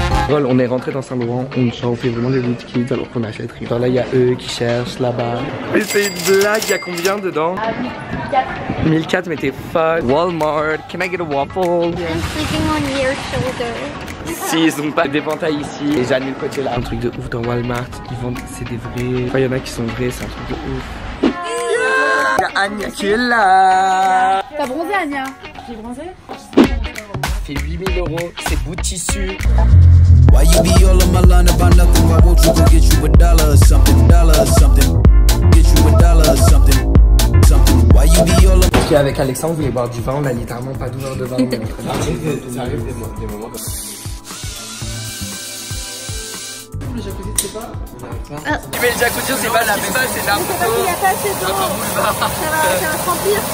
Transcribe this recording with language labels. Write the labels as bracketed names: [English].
[French] On est rentré dans Saint-Laurent, on fait vraiment des boutiques kids alors qu'on achète rien. Genre là il y a eux qui cherchent là-bas. Mais c'est une blague, il y a combien dedans? 1004. 1004 mais t'es fun. [English] Walmart, can I get a waffle? I'm sleeping on your shoulder. [French] Si, ils ont pas des ventailles ici. Et j'annule le côté là. Un truc de ouf dans Walmart, ils vendent, c'est des vrais. Enfin, il y en a qui sont vrais, c'est un truc de ouf. Il y a Anya qui est là. T'as bronzé, Anya? J'ai bronzé? Ça fait 8 000 €, c'est bout de tissu. [English] Why you be all on my line about nothing? Why won't you go get you a dollar or something? Dollar or something. Get you a dollar or something. Something. Why you be all on... [French] Parce qu'avec Alexandre, on voulait boire du vin, on a littéralement pas d'ouvert de vin. Ça arrive des moments comme ça. Le jacuzzi, c'est pas... Mais le jacuzzi, c'est pas la même chose, c'est n'importe quoi. Ça va se remplir.